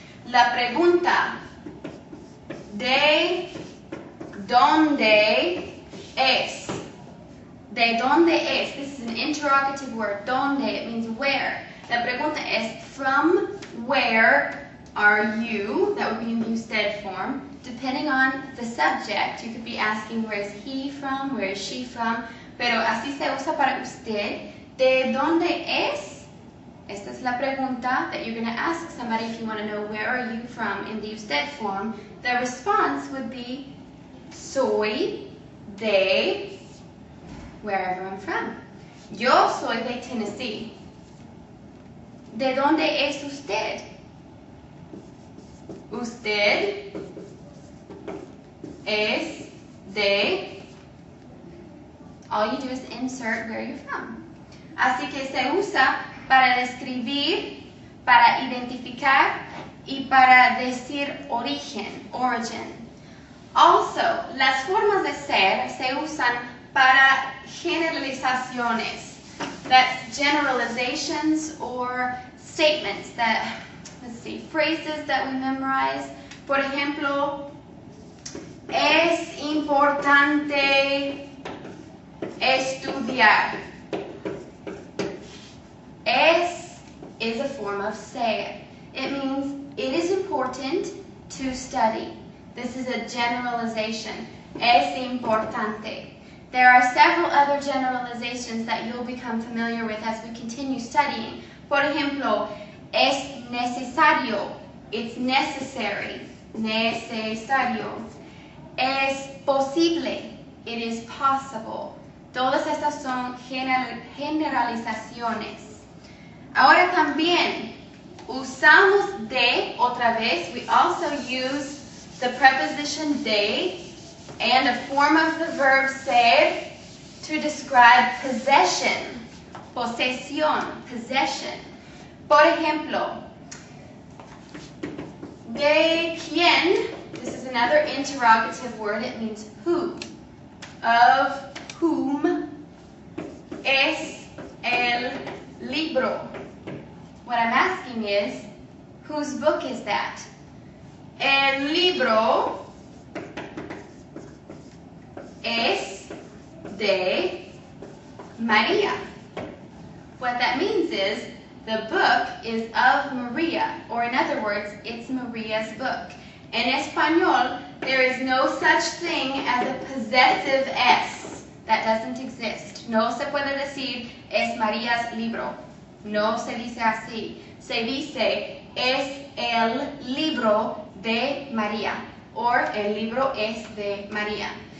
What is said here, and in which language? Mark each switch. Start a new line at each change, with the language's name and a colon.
Spanish: La pregunta, ¿de dónde es? ¿De dónde es?
English: This is an interrogative word. ¿Dónde? It means where.
Spanish: La pregunta es,
English: from where are you? That would be in the usted form. Depending on the subject, you could be asking, where is he from? Where is she from?
Spanish: Pero así se usa para usted. ¿De dónde es? Esta es la pregunta
English: that you're going to ask somebody if you want to know where are you from in the usted form. The response would be,
Spanish: soy de
English: wherever I'm from.
Spanish: Yo soy de Tennessee. ¿De dónde es usted? Usted es de,
English: all you do is insert where you're from.
Spanish: Así que se usa para describir, para identificar y para decir origen, origin. Also, las formas de ser se usan para generalizaciones.
English: That's generalizations or statements that, let's see, phrases that we memorize.
Spanish: Por ejemplo, es importante estudiar.
English: Es is a form of ser. It means it is important to study. This is a generalization.
Spanish: Es importante.
English: There are several other generalizations that you'll become familiar with as we continue studying.
Spanish: Por ejemplo, es necesario.
English: It's necessary. Necesario.
Spanish: Es posible.
English: It is possible.
Spanish: Todas estas son generalizaciones. Ahora también usamos de otra vez.
English: We also use the preposition de and a form of the verb ser to describe possession, posesión, possession.
Spanish: Por ejemplo, de quién,
English: this is another interrogative word, it means who, of whom,
Spanish: es el libro.
English: What I'm asking is, whose book is that?
Spanish: El libro es de María.
English: What that means is, the book is of Maria, or in other words, it's Maria's book. In Espanol, there is no such thing as a possessive S. That doesn't exist.
Spanish: No se puede decir, es María's libro. No se dice así. Se dice, es el libro de María, or el libro es de María.